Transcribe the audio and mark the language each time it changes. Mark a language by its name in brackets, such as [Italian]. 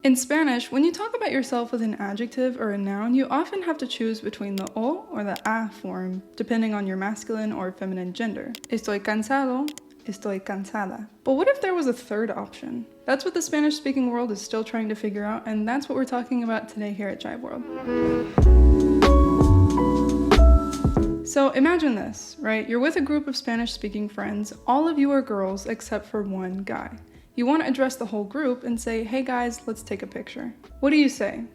[English] In Spanish, when you talk about yourself with an adjective or a noun, you often have to choose between the o or the a form, depending on your masculine or feminine gender. [Spanish] Estoy cansado, estoy cansada. [English] But what if there was a third option? That's what the Spanish-speaking world is still trying to figure out, and that's what we're talking about today here at Jive World. So imagine this, right? You're with a group of Spanish-speaking friends. All of you are girls except for one guy. You want to address the whole group and say, hey guys, let's take a picture. What do you say?